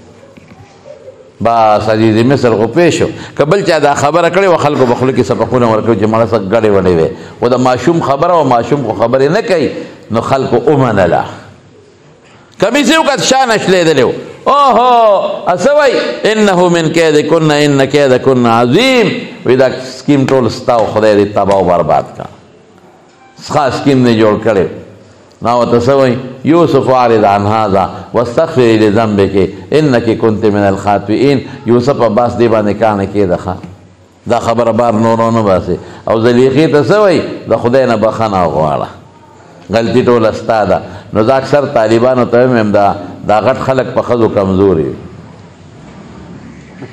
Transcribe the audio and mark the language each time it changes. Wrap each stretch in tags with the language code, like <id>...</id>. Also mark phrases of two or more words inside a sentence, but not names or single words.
<ps>بس عزیز مصر خو پوه شو که بل چا دا خبره کړې وه خلکو به خوله کې سبقونه ورکوي چې مړه څه ګډې وډې وې خو د ماشوم خبره وه ماشوم خو خبرې نه کوي نو خلکو ومنله کمیس یې وکت شا نشلېدلی و اوهو څه وایي</ps> <ar>انه من کیدکن ان کیدکن عظیم</ar> <ps>وایي دا سکیم ټول ستا و خدای دې تباه و برباد کړه ښه سکیم دې جوړ کړی نو ورته څه وایي یوسف</ps> <ar>اعرض عن هذا واستغفري لذنبك انك كنت من الخاطئين</ar> <ps>یوسف عباس دې باندې کاڼه کېده ښه دا خبره بار نورو نه باسي او زلیخې ته څه وایي د خدای نه بخښنه وغواړه غلطي ټوله ستا ده نو دا اکثر طالبانو ته ویم دا غټ خلک په ښځو کمزوري وي</ps>